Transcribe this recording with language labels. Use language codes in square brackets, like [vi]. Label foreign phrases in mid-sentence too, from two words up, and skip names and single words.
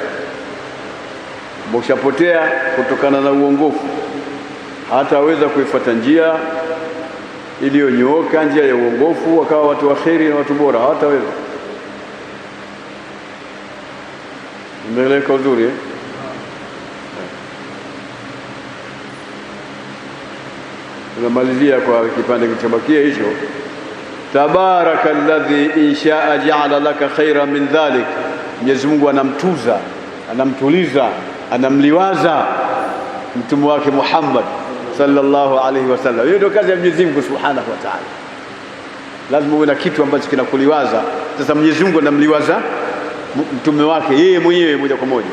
[sw] Ushapotea kutokana na uongofu, hataweza kuifuata njia iliyonyooka, njia ya uongofu, wakawa watu waheri na watu bora, hawataweza. Meleka uzuri tunamalizia kwa kipande kilichobakia hicho. [ar] تبارك الذي إن شاء جعل لك خيرا من ذلك, [sw] Mwenyezi Mungu anamtuza, anamtuliza, anamliwaza mtume wake Muhammad [ar] صلى الله عليه وسلم. [sw] Hiyo ndio kazi ya Mwenyezi Mungu [ar] سبحانه وتعالى. [sw] Lazima uwe na kitu ambacho kinakuliwaza. Sasa Mwenyezi Mungu anamliwaza mtume wake yeye mwenyewe moja kwa moja.